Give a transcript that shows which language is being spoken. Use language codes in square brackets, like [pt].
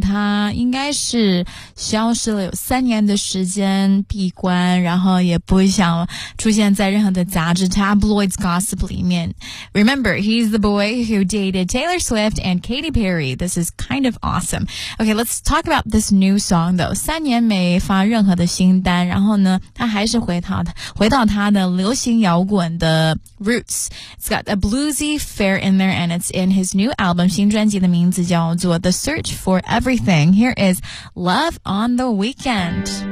[zh] 他应该是消失了有三年的时间闭关，然后也不想出现在任何的杂志 [en] tabloids gossip [zh] 里面。 [en] Remember, he's the boy who dated Taylor Swift and Katy Perry. This is kind of awesome. Okay, let's talk about this new song though. [zh] 三年没发任何的新单，然后呢，他还是回到他的流行摇滚的 roots. [en] Got a bluesy fair in there and it's in his new album [zh] 新专辑的名字叫做 [en] The Search for Everything Here is Love on the Weekend